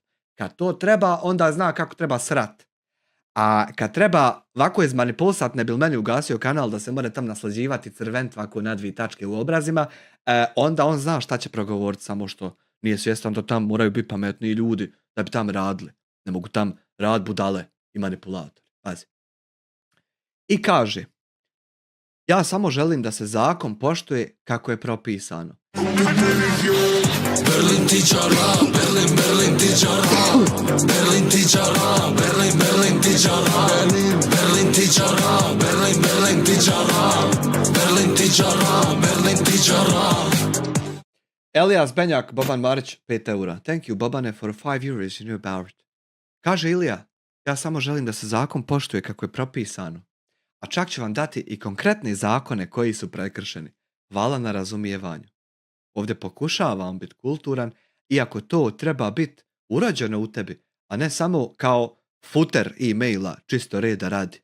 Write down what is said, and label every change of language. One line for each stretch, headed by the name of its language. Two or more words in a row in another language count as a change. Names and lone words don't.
Serbian: Kad to treba, onda zna kako treba srat. A kad treba ovako izmanipulisat, ne bi li meni ugasio kanal da se more tam naslađivati crvent ovako na 2 tačke u obrazima, onda on zna šta će progovoriti, samo što nije svjestan da tam moraju biti pametniji ljudi da bi tam radili. Ne mogu tam rad budale i manipulatori. Pazi. I kaže, ja samo želim da se zakon poštuje kako je propisano. Berlin ticara, Berlin, Berlin ticara, Berlin ticara, Berlin, Berlin ticara, Berlin ticara, Berlin, Berlin ticara, Berlin ticara, Berlin ticara. Elias Benjak, Boban Marić, 5 eura.
English: Thank you, Bobane, for 5 euros you knew about it.
Serbian: Kaže Ilija, ja samo želim da se zakon poštuje kako je propisano. A čak ću vam dati i konkretne zakone koji su prekršeni. Hvala na razumijevanju. Ovdje pokušavam biti kulturan, iako to treba biti urođeno u tebi, a ne samo kao footer e-maila, čisto reda radi.